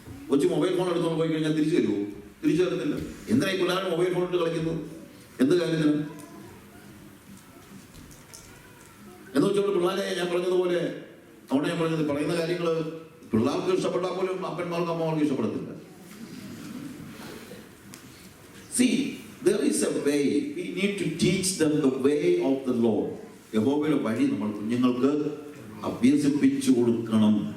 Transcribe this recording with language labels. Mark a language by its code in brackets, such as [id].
[ml] കൊച്ചു mobile phone എടുത്തുകൊണ്ട് പോയി കഴിഞ്ഞാൽ തിരിച്ചു തരുമോ? തിരിച്ചു തരത്തില്ല. എന്തിനാ ഈ പിള്ളേർ മൊബൈൽ ഫോൺ ഇട്ട് കളിക്കുന്നത്? എന്ത് കാര്യത്തിനും എന്ന് വെച്ചുകൊണ്ട് പിള്ളേരെ ഞാൻ പറഞ്ഞതുപോലെ അവിടെ ഞാൻ പറഞ്ഞത് പറയുന്ന കാര്യങ്ങൾ പിള്ളേർക്ക് ഇഷ്ടപ്പെട്ടാൽ പോലും അപ്പന്മാർക്ക് അമ്മമാർക്ക് ഇഷ്ടപ്പെടത്തില്ല. [en] See, there is a way. We need to teach them the way of the Lord. [ml] യഹോവയുടെ വഴി നമ്മൾ കുഞ്ഞുങ്ങൾക്ക് അഭ്യസിപ്പിച്ചു കൊടുക്കണം.